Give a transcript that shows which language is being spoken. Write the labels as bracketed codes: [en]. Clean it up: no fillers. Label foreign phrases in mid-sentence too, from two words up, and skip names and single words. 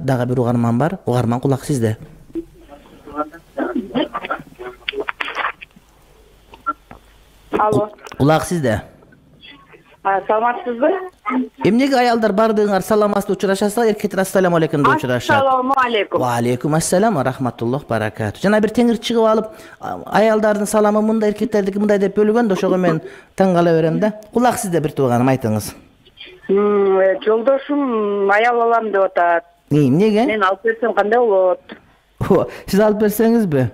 [ky] Дагы бир угарман бар. Угарман, кулак сизде. Алло. Улак сизде. Саламатсызбы? Эмнеге аялдар бардыгыңар саламатсыз учурашасыздар, эркектер [ar] السلام عليكم [ky] деп учурашат? [ar] السلام عليكم. وعليكم السلام ورحمة الله وبركاته. [ky] Жана бир теңир чыгып алып, аялдардын саламы мындай, эркектердики мындай деп бөлгөн да, ошого мен таң кала берем да. Кулак сизде бир тууганым, айтыңыз. Жолдошум аял алам деп атат. Эмнеге? Мен алып берсем кандай болот? Сиз алып берсеңизби?